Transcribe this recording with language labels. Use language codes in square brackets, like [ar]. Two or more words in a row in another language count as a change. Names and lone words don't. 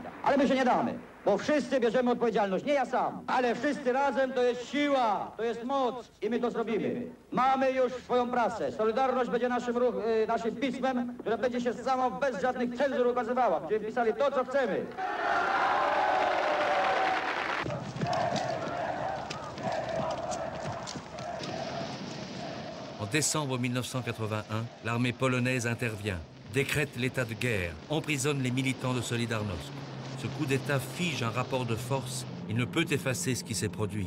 [pl] Ale my się nie damy, bo wszyscy bierzemy odpowiedzialność. Nie ja sam, ale wszyscy razem to jest siła, to jest moc i my to zrobimy. Mamy już swoją prasę. Solidarność będzie naszym pismem, które będzie się samo bez żadnych cenzur ukazywała. Będziemy pisali to, co chcemy. [fr] En décembre 1981, l'armée polonaise intervient, décrète l'état de guerre, emprisonne les militants de Solidarność. Ce coup d'État fige un rapport de force, il ne peut effacer ce qui s'est produit.